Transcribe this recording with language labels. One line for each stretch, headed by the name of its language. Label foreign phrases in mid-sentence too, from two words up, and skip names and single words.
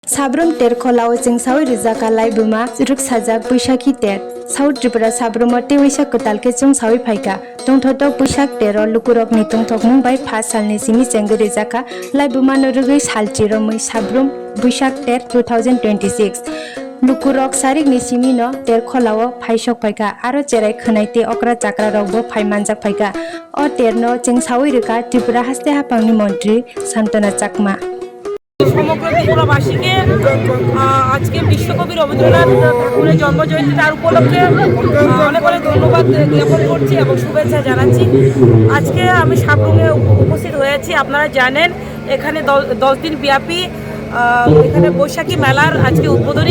Kok Borok: Sabrum ter kholao jeng sawi rijaka laibuma ruk sajak Boishakhi ter South Tripura sabrumo tewisha kotalke jung sawi phaika tongthotok Boishak tero lukurok ni tongthok Mumbai 5 salni simi jenggo rijaka laibuma no rugui salchiro mui sabrum Boishak ter 2026 lukurok sarik ni simi no ter kholao phaisok phaika aro cherai khnaite okra chakra rokbo phaimanjak phaika o ter no jeng sawi rika Tripura haste hapangni mantri Santana Chakma
Bangla: সমগ্র ত্রিপুরাবাসীকে আজকে বিশ্বকবি রবীন্দ্রনাথ ঠাকুরের জন্মজয়ন্তী তার উপলক্ষে অনেক অনেক ধন্যবাদ জ্ঞাপন করছি এবং শুভেচ্ছা জানাচ্ছি। আজকে আমি সাবরুমে উপস্থিত হয়েছি। আপনারা জানেন এখানে 10 দিন ব্যাপী এখানে বৈশাখী মেলার আজকে উদ্বোধনী।